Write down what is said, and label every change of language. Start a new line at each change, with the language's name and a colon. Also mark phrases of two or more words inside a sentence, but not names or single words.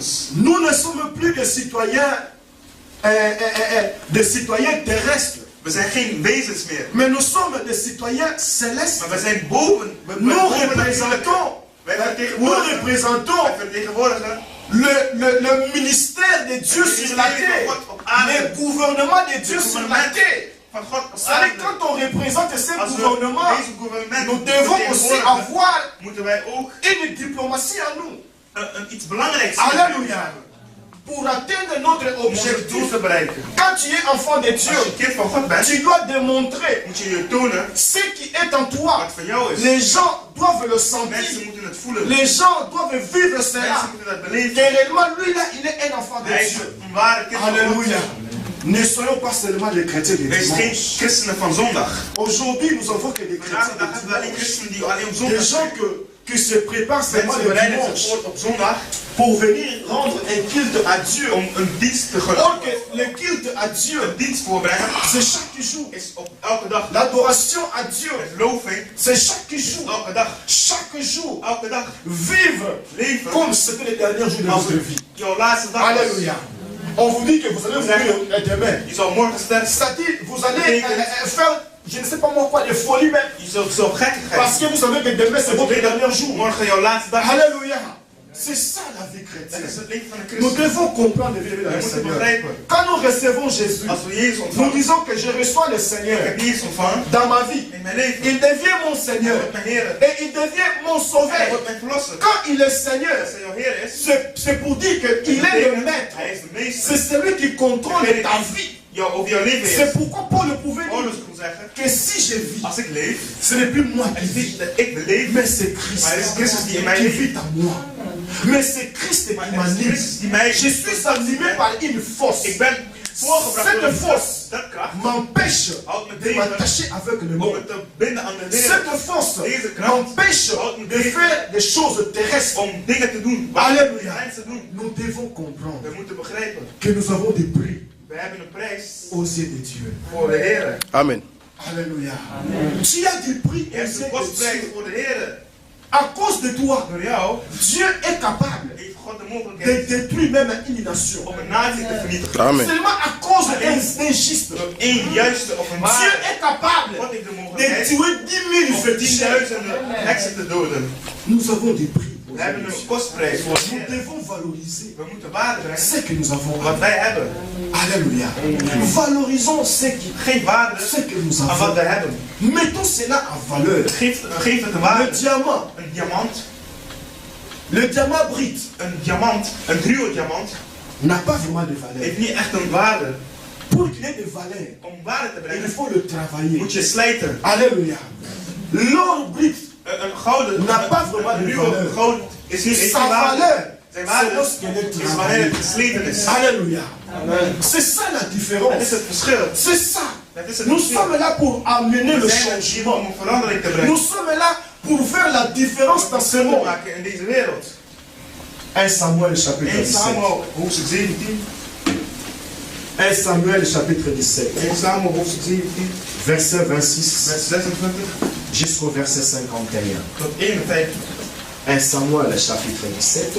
French: Nous ne sommes plus des citoyens terrestres,
Dutch: We zijn geen wezens meer,
French: mais nous sommes des citoyens célestes.
Dutch: maar we zijn boven.
French: Nous représentons,
Dutch: Wij
French: nous représentons
Dutch: vertegenwoordigen
French: le ministère de Dieu sur la terre, le gouvernement de Dieu sur la terre.
Dutch: van God op
French: C'est-à-dire,
Dutch: aarde.
French: quand on représente ce
Dutch: Als we
French: gouvernement,
Dutch: deze gouvernement
French: nous devons aussi
Dutch: vertegenwoordigen,
French: avoir
Dutch: moeten wij ook
French: une diplomatie en nous.
Dutch: iets belangrijks
French: Alléluia. Pour atteindre notre
Dutch: om ons doel
French: objectif.
Dutch: te bereiken.
French: Quand tu es enfant de Dieu,
Dutch: Als je kind van God bent,
French: tu dois démontrer
Dutch: moet je je tonen
French: ce qui est en toi.
Dutch: wat van jou is.
French: Les gens doivent le
Dutch: Mensen
French: sentir.
Dutch: moeten het voelen.
French: Les gens doivent vivre cela.
Dutch: Mensen moeten dat
French: Que
Dutch: beleven.
French: réellement, lui là, il est un enfant de
Dutch: Hij is
French: Dieu.
Dutch: een ware kind van God.
French: Alléluia. Ne soyons pas seulement des chrétiens de
Dutch: Wees geen
French: dimanche.
Dutch: christenen van zondag.
French: Aujourd'hui, nous avons que des
Dutch: Vandaag
French: chrétiens
Dutch: de de dag hebben we alleen
French: dimanche.
Dutch: christenen die alleen op
French: Des
Dutch: zondag
French: gens
Dutch: zijn.
French: qui se préparent seulement
Dutch: Mensen
French: le
Dutch: bereiden zich
French: dimanche
Dutch: voor op zondag
French: pour venir rendre un culte à Dieu.
Dutch: om een dienst te
French: Or
Dutch: gaan.
French: que le culte à Dieu,
Dutch: Een dienst voorbrengen
French: c'est chaque jour.
Dutch: is op elke dag.
French: L'adoration à Dieu,
Dutch: Het loving
French: c'est chaque jour.
Dutch: elke dag.
French: Chaque jour.
Dutch: Elke dag.
French: Vivre
Dutch: Leven
French: comme c'était les derniers jours de
Dutch: als
French: votre vie.
Dutch: jouw laatste dag was.
French: Alléluia. On vous dit que vous allez mourir demain.
Dutch: Je zal morgen sterven.
French: C'est-à-dire, vous allez faire, je ne sais pas moi quoi, des folies même.
Dutch: Je zult zo gekkigheid.
French: Parce que vous savez que demain c'est votre dernier jour.
Dutch: Morgen jouw laatste dag.
French: Alléluia. C'est ça la vie
Dutch: Dat
French: chrétienne.
Dutch: is het leven van de
French: Nous
Dutch: christen.
French: devons comprendre et vivre dans
Dutch: We
French: le
Dutch: moeten
French: Seigneur.
Dutch: begrijpen.
French: Quand nous recevons Jésus,
Dutch: Als we Jezus
French: nous
Dutch: ontvangen,
French: disons que je reçois le
Dutch: ik
French: Seigneur
Dutch: heb Jezus ontvangen
French: dans ma vie.
Dutch: in mijn leven.
French: Il devient mon
Dutch: Hij
French: Seigneur.
Dutch: wordt mijn Heer.
French: Et il devient mon
Dutch: Hij
French: sauveur.
Dutch: wordt mijn verlosser.
French: Quand il est Seigneur,
Dutch: Als hij jouw Heer is,
French: c'est pour dire qu'il est le maître.
Dutch: hij is de meester.
French: C'est celui qui contrôle ta vie.
Dutch: Over jouw leven
French: C'est
Dutch: is.
French: pourquoi Paul pouvait
Dutch: Paulus
French: dire
Dutch: kon zeggen,
French: que si je vis,
Dutch: als ik leef,
French: ce n'est plus moi qui
Dutch: het is
French: vis,
Dutch: niet dat ik beleef,
French: mais c'est Christ
Dutch: maar het is Christus die in mij
French: qui
Dutch: leeft.
French: vit en moi. Mais c'est Christ qui
Dutch: Maar het is
French: m'anime.
Dutch: Christus die mij
French: Je suis animé par une force.
Dutch: Ik ben
French: Cette force
Dutch: dat kracht,
French: m'empêche
Dutch: houdt me
French: de
Dutch: tegen
French: m'attacher avec le
Dutch: om monde. me te binden aan de wereld.
French: Cette force
Dutch: Deze kracht
French: m'empêche
Dutch: houdt me
French: de
Dutch: tegen
French: faire des choses terrestres.
Dutch: om dingen te doen.
French: Alléluia.
Dutch: Mensen doen.
French: Nous devons comprendre
Dutch: We moeten begrijpen.
French: que nous avons des prix
Dutch: We hebben een prijs
French: aux yeux de Dieu.
Dutch: voor de Heer.
French: Amen. Alléluia. Tu as des prix
Dutch: Je
French: aux
Dutch: hebt
French: yeux
Dutch: een
French: de
Dutch: kostprijs
French: Dieu.
Dutch: voor de Heer.
French: À cause de toi,
Dutch: Door jou
French: Dieu est capable
Dutch: heeft God de
French: de
Dutch: mogelijkheid
French: détruire même une nation.
Dutch: om een natie te vernietigen.
French: Amen. Seulement à cause d'un injuste.
Dutch: Door één juiste of een
French: Dieu
Dutch: ware.
French: est capable
Dutch: God heeft de
French: de
Dutch: mogelijkheid
French: tuer 10 000
Dutch: om
French: féticheurs.
Dutch: 10.000 heksen te doden.
French: Nous avons des prix.
Dutch: We hebben een kostprijs voor de
French: Nous
Dutch: Heer.
French: devons valoriser
Dutch: We moeten waarde brengen
French: ce que nous avons.
Dutch: wat wij hebben.
French: Alléluia. Valorisons
Dutch: Geef waarde
French: ce que nous
Dutch: aan wat
French: avons.
Dutch: wij hebben.
French: Mettons cela en valeur.
Dutch: Geef het een
French: Le
Dutch: waarde.
French: diamant,
Dutch: Een diamant,
French: le diamant brut
Dutch: een ruwe diamant,
French: n'a pas vraiment de valeur.
Dutch: heeft niet echt een waarde.
French: Pour qu'il ait de valeur,
Dutch: Om waarde te
French: il
Dutch: brengen
French: faut le travailler.
Dutch: moet je slijten.
French: Alléluia. L'or brut,
Dutch: Een gouden,
French: N'a pas vraiment
Dutch: een
French: de
Dutch: ruwe
French: valeur.
Dutch: goud is niet
French: sa valeur,
Dutch: Zijn
French: c'est
Dutch: waarde
French: lorsqu'elle est
Dutch: is wanneer
French: travaillée.
Dutch: het gesleten is.
French: Alléluia. C'est ça la
Dutch: Dat
French: différence.
Dutch: is het verschil.
French: C'est ça.
Dutch: Dat is het
French: Nous
Dutch: verschil.
French: sommes là pour amener
Dutch: We
French: le
Dutch: zijn er hier om
French: changement.
Dutch: een verandering te brengen.
French: Nous sommes là pour faire la différence dans ce
Dutch: Te
French: monde.
Dutch: maken in deze wereld.
French: 1 Samuel chapitre
Dutch: 1
French: 17.
Dutch: Samuel hoofdstuk 17.
French: 1 Samuel chapitre 17.
Dutch: 1 Samuel hoofdstuk 17.
French: Verset 26
Dutch: Vers 26
French: jusqu'au verset 51.
Dutch: tot 51.
French: 1 Samuel chapitre 17.